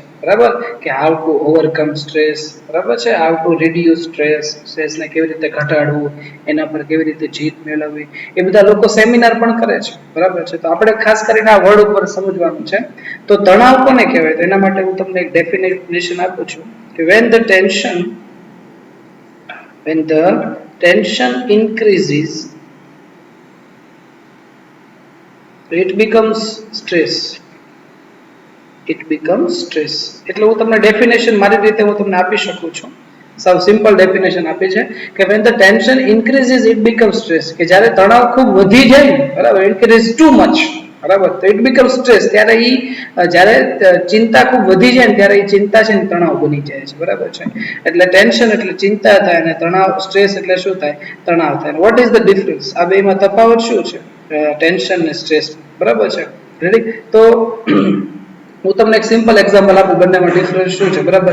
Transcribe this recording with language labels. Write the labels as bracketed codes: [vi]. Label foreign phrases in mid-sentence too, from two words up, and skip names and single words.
[gu] બરાબર, કે [en] how to overcome stress. [gu] બરાબર છે, [en] how to reduce stress, [gu] સ્ટ્રેસને કેવી રીતે ઘટાડવું, એના પર કેવી રીતે જીત મેળવવી, એ બધા લોકો સેમિનાર પણ કરે છે. બરાબર છે. તો આપણે ખાસ કરીને આ વર્ડ ઉપર સમજવાનું છે. તો તણાવ કોને કહેવાય? તો એના માટે હું તમને એક ડેફિનેશન આપું છું કે [en] when the tension increases, it becomes stress. it becomes stress. [gu] એટલે હું તમને ડેફિનેશન મારી રીતે હું તમને આપી શકું છું. સાવ સિમ્પલ ડેફિનેશન આપી છે કે [en] when the tension increases it becomes stress, [gu] કે જ્યારે તણાવ ખૂબ વધી જાય ને, બરાબર, [en] increase too much, [gu] બરાબર, તો [en] it becomes stress, [gu] ત્યારે ઈ જ્યારે ચિંતા ખૂબ વધી જાય ને ત્યારે ઈ ચિંતા છે ને તણાવ બની જાય છે, બરાબર છે. એટલે ટેન્શન એટલે ચિંતા થાય અને તણાવ સ્ટ્રેસ એટલે શું થાય? તણાવ થાય. [en] what is the difference? [gu] આ બેમાં તફાવત શું છે? ટેન્શન ને સ્ટ્રેસ, બરાબર છે. રેડી? તો હું તમને એક સિમ્પલ એક્ઝામ્પલ આપું બંનેમાં ડિફરન્સ શું છે, બરાબર.